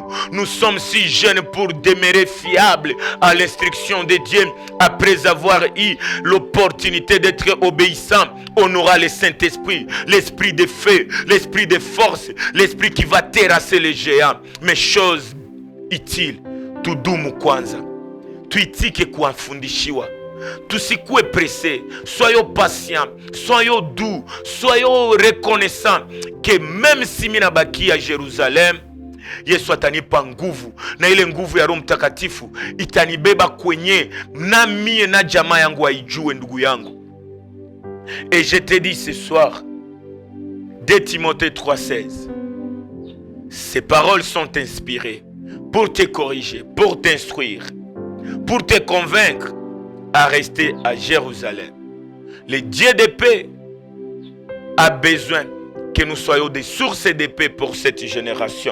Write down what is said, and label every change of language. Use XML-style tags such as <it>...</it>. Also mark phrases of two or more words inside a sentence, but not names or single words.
<fr>Nous sommes si jeunes pour demeurer fiables à l'instruction de Dieu. Après avoir eu l'opportunité d'être obéissant, on aura le Saint-Esprit, l'esprit de feu, l'esprit de force, l'esprit qui va terrasser les géants. Mais chose utile,</fr> <sw>tudumu kwanza, tuitike kuwafundishiwa.</sw> <fr>Tusikuwe pressé, soyons patients, soyons doux, soyons reconnaissants que même si</fr> <sw>mina baki</sw> <fr>à Jérusalem,</fr> <sw>Yesu atanipa nguvu, na ile nguvu ya Roho Mtakatifu itanibeba kwenye na mie na jamaa yangu aijue, ndugu yangu.</sw> <fr>Et je te dis ce soir, 2 Timothée 3,16, ces paroles sont inspirées pour te corriger, pour t'instruire, pour te convaincre à rester à Jérusalem. Le Dieu de paix a besoin que nous soyons des sources de paix pour cette génération.</fr>